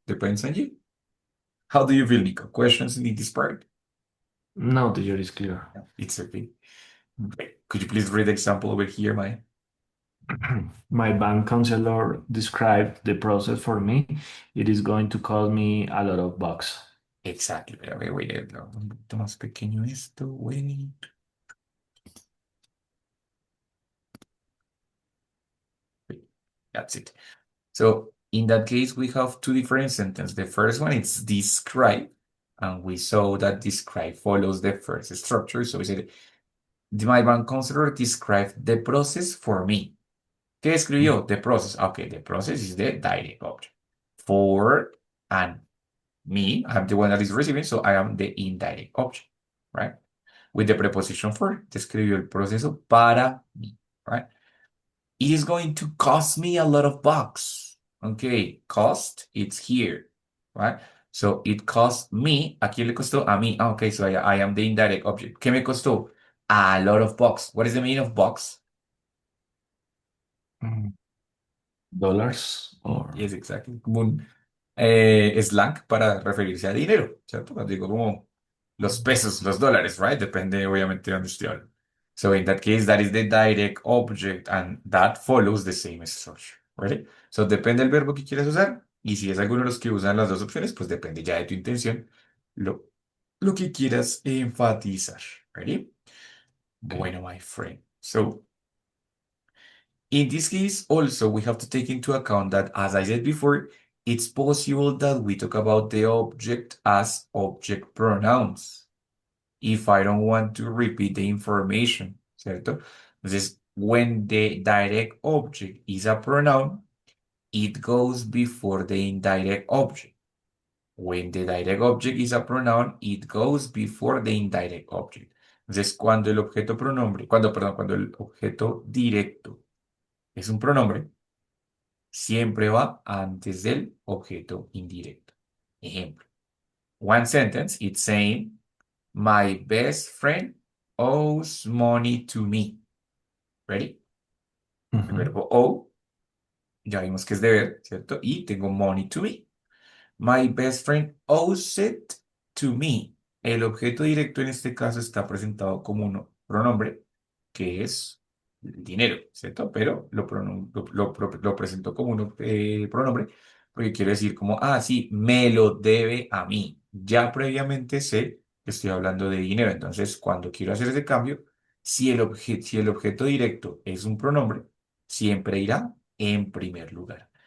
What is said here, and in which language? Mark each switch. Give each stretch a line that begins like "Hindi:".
English: Depends on you. How do you feel, Nico? Questions in this part? No, the year is clear. Yeah, it's okay. Okay. Could you please read the example over here, Maya? My bank counselor described the process for me. It is going to cost me a lot of bucks. Exactly.
Spanish: A ver, voy a leerlo un poquito más pequeño esto.
English: Wait. Wait. That's it. So in that case, we have two different sentences. The first one is describe, and we saw that describe follows the first structure. So we said, my bank counselor described the process for me.
Spanish: ¿Qué escribió?
English: The process. Okay, the process is the direct object. For and me, I'm the one that is receiving, so I am the indirect object, right? With the preposition for,
Spanish: describió el proceso para mí,
English: right? It is going to cost me a lot of bucks. Okay, cost, it's here, right? So it cost me,
Spanish: ¿a quién le costó? A mí.
English: Ah, okay, so I am the indirect object.
Spanish: ¿Qué me costó?
English: A lot of bucks. What is the meaning of bucks? Mm. Dollars or Yes, exactly.
Spanish: Como un slang para referirse a dinero, ¿cierto? Cuando digo como los pesos, los dólares, right? Depende obviamente de dónde estoy hablando.
English: So in that case, that is the direct object and that follows the same structure, right?
Spanish: So depende del verbo que quieras usar y si es alguno de los que usan las dos opciones, pues depende ya de tu intención, lo, lo que quieras enfatizar, ¿ready?
English: okay. Bueno, my friend. So in this case, also, we have to take into account that, as I said before, it's possible that we talk about the object as object pronouns if I don't want to repeat the information, ¿cierto? Entonces, when the direct object is a pronoun, it goes before the indirect object. When the direct object is a pronoun, it goes before the indirect object.
Spanish: Entonces, cuando el objeto pronombre, perdón, cuando el objeto directo es un pronombre, siempre va antes del objeto indirecto. Ejemplo.
English: One sentence, it's saying, my best friend owes money to me. Ready? El Mhm. verbo owe,
Spanish: ya vimos que es deber, ¿cierto? Y tengo
English: money to me. My best friend owes it to me.
Spanish: El objeto directo en este caso está presentado como un pronombre, que es el dinero, ¿cierto? Pero lo presento como un pronombre porque quiero decir como, ah, sí, me lo debe a mí. Ya previamente sé que estoy hablando de dinero. Entonces, cuando quiero hacer ese cambio, si el objeto directo es un pronombre, siempre irá en primer lugar.